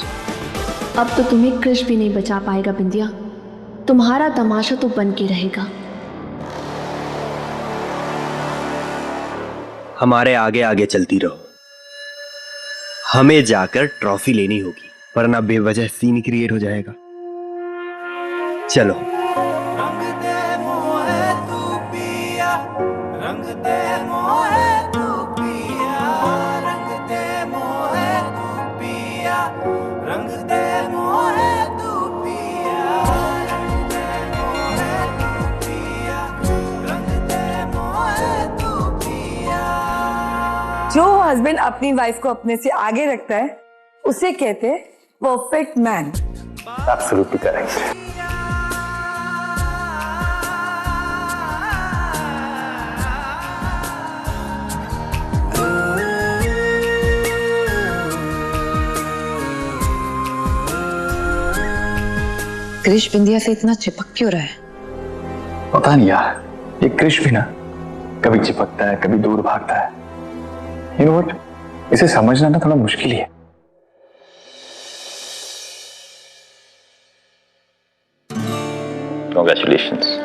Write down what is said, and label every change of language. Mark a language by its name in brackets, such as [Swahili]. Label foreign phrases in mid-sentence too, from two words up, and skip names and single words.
[Hindi] अब तो तुम्हें क्रिश भी नहीं बचा पाएगा बिंदिया, तुम्हारा तमाशा तो बन के रहेगा। हमारे आगे आगे चलती रहो, हमें जाकर ट्रॉफी लेनी होगी, वरना बेवजह [English] scene create [Hindi] हो जाएगा। चलो। रंग दे मोहे तू पिया, रंग दे मोहे तू पिया, रंग दे मोहे तू पिया, रंग दे मोहे तू पिया, रंग दे मोहे तू पिया, रंग दे मोहे तू पिया। जो हस्बैंड अपनी वाइफ को अपने से आगे रखता है उसे कहते हैं [English] perfect man. absolutely correct. [Hindi] क्रिश बिंदिया से इतना चिपक क्यों रहा है? पता नहीं यार, ये क्रिश भी ना कभी चिपकता है, कभी दूर भागता है। [English] you know what, [Hindi] इसे समझना ना थोड़ा मुश्किल ही है। [English] Congratulations.